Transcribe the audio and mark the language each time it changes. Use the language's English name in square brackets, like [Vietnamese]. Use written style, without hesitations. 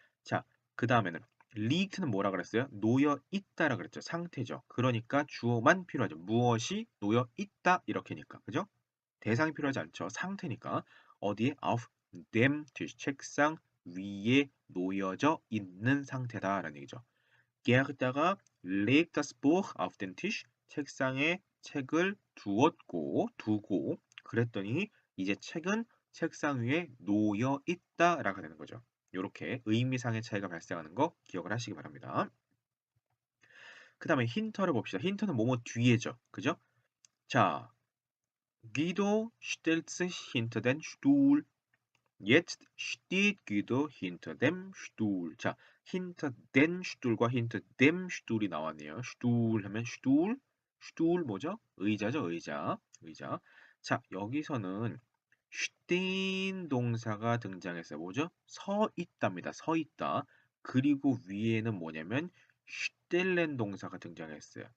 [Korean] 자, 그 다음에는 리크는 뭐라 그랬어요? 놓여 있다라 그랬죠. 상태죠. 그러니까 주어만 필요하죠. 무엇이 놓여 있다 이렇게니까. 그죠? 대상이 필요하지 않죠. 상태니까. 어디에? [German] auf dem Tisch. [Korean] 책상 위에 놓여져 있는 상태다라는 얘기죠. 게다가 [German] legt das Buch auf den Tisch. [Korean] 책상에 책을 두고 그랬더니 이제 책은 책상 위에 놓여 있다라고 되는 거죠. 이렇게 의미상의 차이가 발생하는 거 기억을 하시기 바랍니다. 그 다음에 힌터를 봅시다. 힌터는 뭐뭐 뒤에죠. 그죠? [German] 자, Guido stellt sich hinter den Stuhl. Jetzt steht Guido hinter dem Stuhl. 자, hinter den Stuhl과 hinter dem Stuhl이 [Korean] 나왔네요. Stuhl 하면 Stuhl 뭐죠? 의자죠, 의자. 자, 여기서는 stehen 동사가 등장했어요. 뭐죠? 서 있답니다. 서 있다. 그리고 위에는 뭐냐면 stellen 동사가 등장했어요.